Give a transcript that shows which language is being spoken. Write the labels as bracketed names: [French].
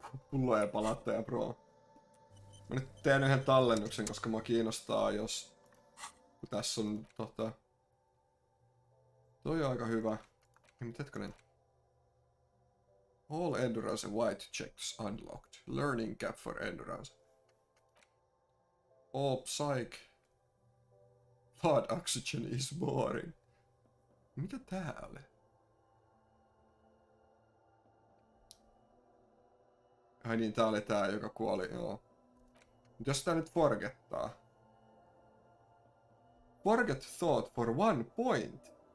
[Finnish] Pullojen palauttaja pro. Mä nyt teen yhden tallennuksen, koska mua kiinnostaa, jos... Tässä on toi on aika hyvä. Mutta hetkonen. [English] All endurance and white checks unlocked. Learning cap for endurance. All psych. Blood oxygen is boring. [Finnish] Mitä tää oli? Ai niin, tää oli tää, joka kuoli, joo. Mut jos tää nyt forgettaa. [English] Forget thought for 1 point.